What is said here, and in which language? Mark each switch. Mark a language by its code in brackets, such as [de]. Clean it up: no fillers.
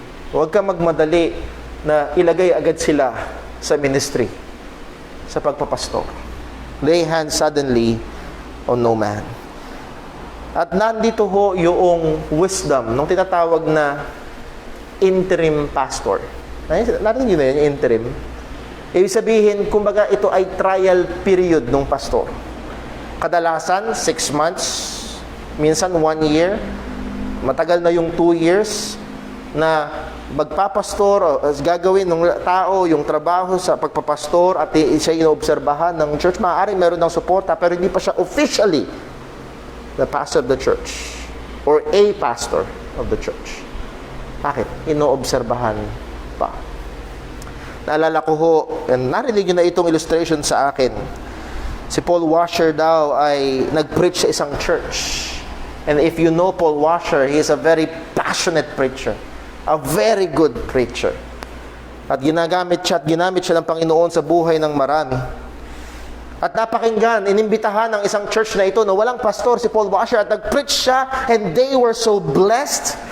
[tl] Huwag kang magmadali na ilagay agad sila sa ministry, sa pagpapastor. [en] Lay hands suddenly on no man. [tl] At nandito ho yung wisdom nung tinatawag na interim pastor. Narinig yun na yung interim. Ibig sabihin, kumbaga ito ay trial period ng pastor. Kadalasan, 6 months, minsan 1 year, matagal na yung 2 years, na magpapastor, gagawin ng tao yung trabaho sa pagpapastor at siya inoobserbahan ng church. Maaari meron ng suporta pero hindi pa siya [en] officially the pastor of the church or a pastor of the church. [tl] Bakit? Inoobserbahan pa. Naalala ko ho, and narinig nyo na itong illustration sa akin. Si Paul Washer daw ay nag-preach sa isang church. [en] And if you know Paul Washer, he is a very passionate preacher. A very good preacher. [tl] At ginamit siya ng Panginoon sa buhay ng marami. At napakinggan, inimbitahan ng isang church na ito na walang pastor, si Paul Washer, at nag-preach siya, [en] and they were so blessed.